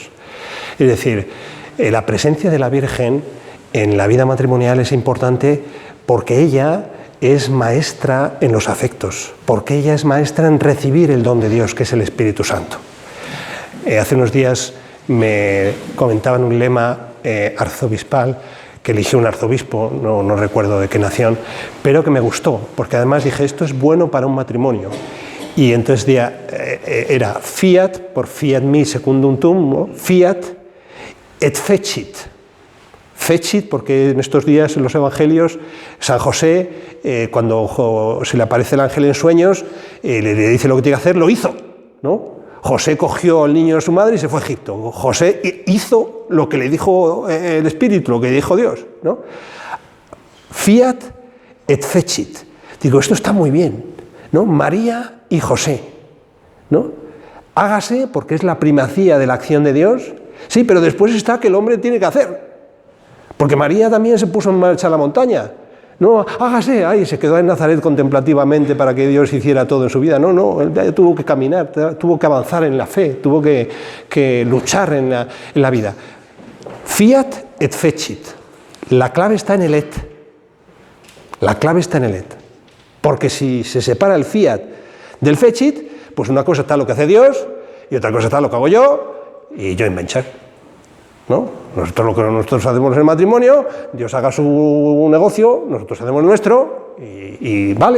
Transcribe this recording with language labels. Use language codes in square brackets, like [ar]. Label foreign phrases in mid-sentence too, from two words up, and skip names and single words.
[es] Es decir, la presencia de la Virgen en la vida matrimonial es importante porque ella es maestra en los afectos, porque ella es maestra en recibir el don de Dios, que es el Espíritu Santo. Hace unos días me comentaban un lema arzobispal que eligió un arzobispo, no recuerdo de qué nación, pero que me gustó, porque además dije, esto es bueno para un matrimonio. Y entonces era fiat, por [la] fiat mi secundum tuum, [es] ¿no? [la] Fiat et fecit. Fecit, [es] porque en estos días en los evangelios, San José, cuando se le aparece el ángel en sueños, le dice lo que tiene que hacer, lo hizo, ¿no? José cogió al niño de su madre y se fue a Egipto. José hizo lo que le dijo el Espíritu, lo que dijo Dios, ¿no? [la] Fiat et fecit. [es] Digo, esto está muy bien, ¿no? María y José, ¿no? Hágase, porque es la primacía de la acción de Dios, sí, pero después está que el hombre tiene que hacer. Porque María también se puso en marcha a la montaña. No, hágase, se quedó en Nazaret contemplativamente para que Dios hiciera todo en su vida. No, él tuvo que caminar, tuvo que avanzar en la fe, tuvo que luchar en la vida. [la] Fiat et fecit. [es] La clave está en el et. La clave está en el et. Porque si se separa el fiat del fecit, pues una cosa está lo que hace Dios y otra cosa está lo que hago yo y yo inventar, ¿no? Nosotros hacemos el matrimonio, Dios haga su negocio, nosotros hacemos el nuestro y ¿vale?